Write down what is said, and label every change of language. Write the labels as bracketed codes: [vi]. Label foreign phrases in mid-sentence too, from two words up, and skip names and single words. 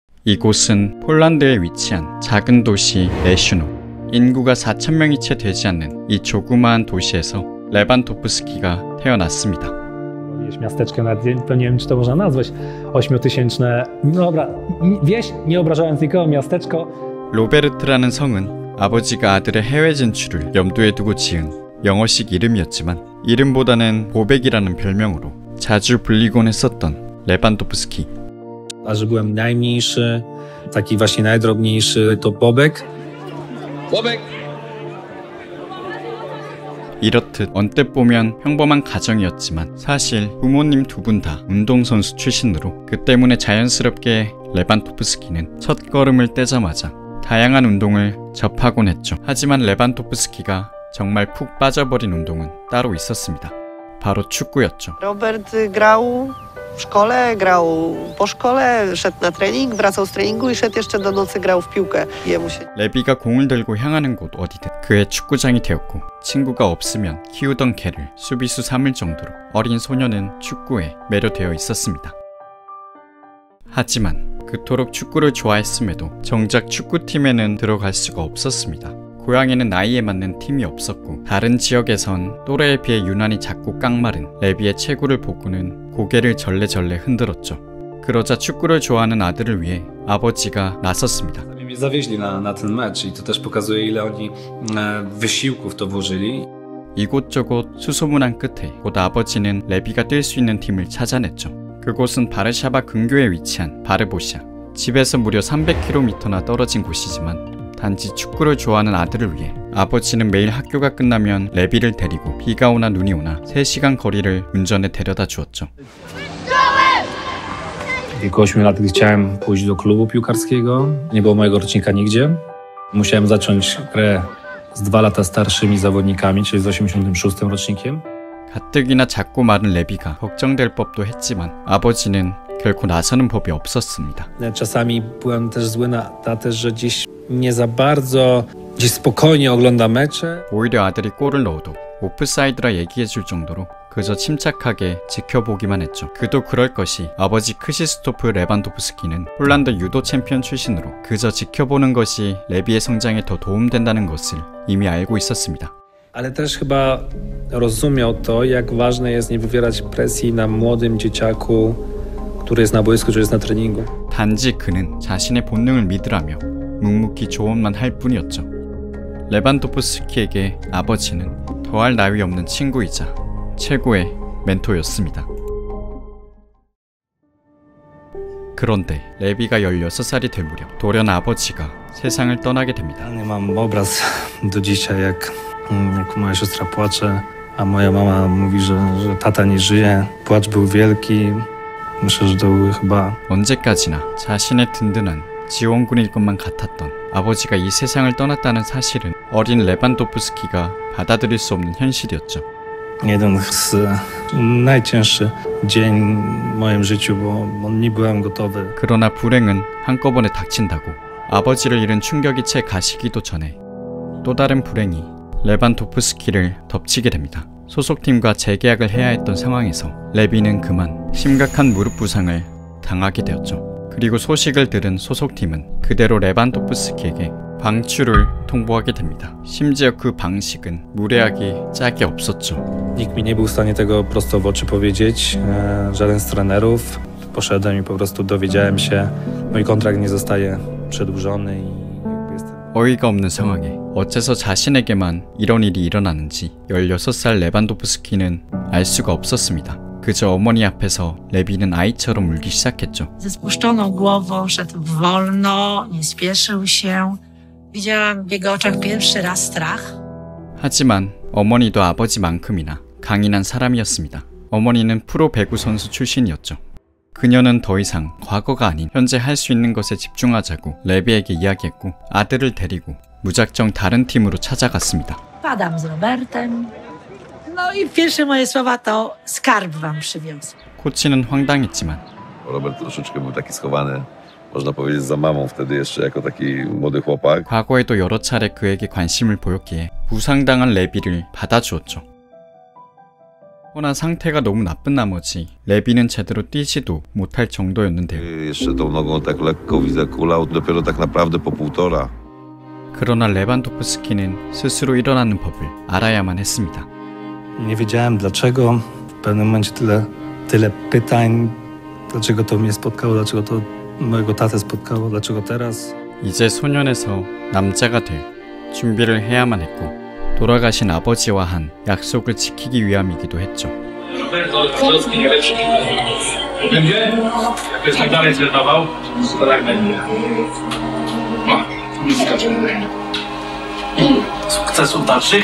[ko] 이곳은 폴란드에 위치한 작은 도시 레슈노. 인구가 4,000명이 채 되지 않는 이 조그마한 도시에서 레반도프스키가 태어났습니다. [pl] Miasteczko, nawet nie wiem, czy to można nazwać 8-tysięczne. No dobra, wieś, nie obrażając nikogo, miasteczko. [ko] 로베르트라는 성은 아버지가 아들의 해외 진출을 염두에 두고 지은 영어식 이름이었지만 이름보다는 보백이라는 별명으로 자주 불리곤 했었던 레반도프스키. [pl] A że byłem najmniejszy, taki właśnie najdrobniejszy, to Bobek. Bobek! [ko] 이렇듯 언뜻 보면 평범한 가정이었지만 사실 부모님 두 분 다 운동선수 출신으로 그 때문에 자연스럽게 레반도프스키는 첫 걸음을 떼자마자 다양한 운동을 접하곤 했죠. 하지만 레반도프스키가 정말 푹 빠져버린 운동은 따로 있었습니다. 바로 축구였죠. [pl] Robert grał w szkole, grał po szkole, szedł na trening, wracał z treningu i szedł jeszcze do nocy, grał w piłkę. [ko] 레비가 공을 들고 향하는 곳 어디든 그의 축구장이 되었고 친구가 없으면 키우던 개를 수비수 삼을 정도로 어린 소녀는 축구에 매료되어 있었습니다. 하지만 그토록 축구를 좋아했음에도 정작 축구팀에는 들어갈 수가 없었습니다. 고향에는 나이에 맞는 팀이 없었고 다른 지역에선 또래에 비해 유난히 작고 깡마른 레비의 체구를 보고는 고개를 절레절레 흔들었죠. 그러자 축구를 좋아하는 아들을 위해 아버지가 나섰습니다. [pl] Mnie zawieźli na ten mecz i to też pokazuje, ile oni wysiłków to włożyli. [ko] 이곳저곳 수소문한 끝에 곧 아버지는 레비가 뛸 수 있는 팀을 찾아냈죠. 그곳은 바르샤바 근교에 위치한 바르보시아. 집에서 무려 300km나 떨어진 곳이지만 단지 축구를 좋아하는 아들을 위해 아버지는 매일 학교가 끝나면 레비를 데리고 비가 오나 눈이 오나 3시간 거리를 운전해 데려다 주었죠. [pl] W wieku 8 lat, gdy chciałem pójść do klubu piłkarskiego, nie było mojego rocznika nigdzie. Musiałem zacząć grę z 2 lata starszymi zawodnikami, czyli z 86 rocznikiem. [ko] 가뜩이나 작고 마른 레비가 걱정될 법도 했지만 아버지는 결코 나서는 법이 없었습니다. [pl] Czasami byłem też zły na tatę, że gdzieś nie za bardzo gdzieś spokojnie ogląda mecze. [ko] 오히려 아들이 골을 넣어도 오프사이드라 얘기해줄 정도로 그저 침착하게 지켜보기만 했죠. 그도 그럴 것이 아버지 크시스토프 레반도프스키는 폴란드 유도 챔피언 출신으로 그저 지켜보는 것이 레비의 성장에 더 도움된다는 것을 이미 알고 있었습니다. [pl] Ale też chyba rozumiał to, jak ważne jest nie wywierać presji na młodym dzieciaku, który jest na boisku, czy jest na treningu. [ko] 단지 그는 자신의 본능을 믿으라며 묵묵히 조언만 할 뿐이었죠. 레반도프스키에게 아버지는 더할 나위 없는 친구이자 최고의 멘토였습니다. 그런데 레비가 16살이 될 무렵 돌연 아버지가 세상을 떠나게 됩니다. [pl] Nie mam obraz do dzisiaj, jak moja siostra płacze, a moja mama mówi, że tata nie żyje. Płacz był wielki. Myślę, że to były chyba... [ko] 언제까지나 자신의 든든한 지원군일 것만 같았던 아버지가 이 세상을 떠났다는 사실은 어린 레반도프스키가 받아들일 수 없는 현실이었죠. [pl] Jeden z najcięższy dzień w moim życiu, bo nie byłem gotowy. [ko] 그러나 불행은 한꺼번에 닥친다고 아버지를 잃은 충격이 채 가시기도 전에 또 다른 불행이 레반도프스키를 덮치게 됩니다. 소속팀과 재계약을 해야 했던 상황에서 레비는 그만 심각한 무릎 부상을 당하게 되었죠. 그리고 소식을 들은 소속팀은 그대로 레반도프스키에게 방출을 통보하게 됩니다. 심지어 그 방식은 무례하기 짝이 없었죠. [pl] Nikt mi nie był w stanie tego prosto w oczy powiedzieć, żaden z trenerów. Poszedłem i po prostu dowiedziałem się, mój kontrakt nie zostaje przedłużony i [ko] 어이가 없는 상황에 어째서 자신에게만 이런 일이 일어나는지 16살 레반도프스키는 알 수가 없었습니다. 그저 어머니 앞에서 레비는 아이처럼 울기 시작했죠. [pl] Ze spuszczoną głową szedł wolno, nie spieszył się. Widziałam w jego oczach pierwszy raz strach. [ko] 하지만 어머니도 아버지만큼이나 강인한 사람이었습니다. 어머니는 프로 배구 선수 출신이었죠. 그녀는 더 이상 과거가 아닌 현재 할 수 있는 것에 집중하자고 레비에게 이야기했고 아들을 데리고 무작정 다른 팀으로 찾아갔습니다. [pl] Padam z Robertem. No i pierwsze moje słowa to skarb wam przywiózł. [ko] 코치는 황당했지만 [pl] Robert troszeczkę był taki schowany, można powiedzieć, za mamą wtedy jeszcze jako taki młody chłopak. [ko] 과거에도 여러 차례 그에게 관심을 보였기에 부상당한 레비를 받아주었죠. 허나 상태가 너무 나쁜 나머지 레비는 제대로 뛰지도 못할 정도였는데요. [pl] Jeszcze tą nogą tak lekko widzę kulał, dopiero tak naprawdę po 1,5. [ko] 그러나 레반도프스키는 스스로 일어나는 법을 알아야만 했습니다. [pl] Nie wiedziałem dlaczego. W pewnym momencie tyle pytań. Dlaczego to mnie spotkało? Dlaczego to mojego tatę spotkało? Dlaczego teraz? [ko] 이제 소년에서 남자가 될 준비를 해야만 했고 돌아가신 아버지와 한 약속을 지키기 위함이기도 했죠. [pl] Lebandowski najlepszy będzie? Jak tak dalej zrenował, to tak będzie. Sukcesów dalszych.